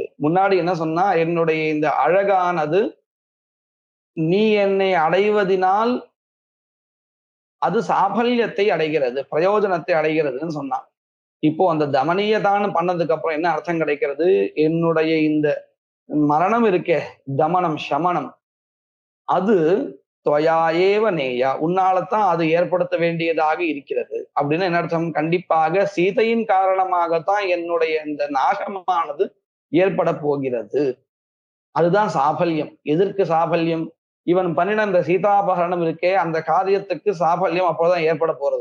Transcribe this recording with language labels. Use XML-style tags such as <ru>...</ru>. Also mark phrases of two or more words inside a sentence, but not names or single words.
<ta>முன்னாடி என்ன சொன்னா, என்னுடைய இந்த அழகானது நீ என்னை அடைவதினால் அது சாபல்யத்தை அடைகிறது, பிரயோஜனத்தை அடைகிறதுன்னு சொன்னான். இப்போ அந்த தமனியதான் பண்ணதுக்கு அப்புறம் என்ன அர்த்தம் கிடைக்கிறது? என்னுடைய இந்த மரணம் இருக்கே, தமனம், சமனம் அது</ta> <sa>"त्वया एव नेया"</sa> <ta>உன்னாலத்தான் அது ஏற்படுத்த வேண்டியதாக இருக்கிறது. அப்படின்னு என்ன அர்த்தம்? கண்டிப்பாக சீதையின் காரணமாகத்தான் என்னுடைய இந்த நாசமானது ஏற்படப் போகிறது. அதுதான் சாபல்யம். எதற்கு சாபல்யம்? இவன் பண்ணின அந்த சீதாபகரணம் இருக்கே, அந்த காரியத்துக்கு சாபல்யம் அப்பதான் ஏற்படப் போறது.</ta>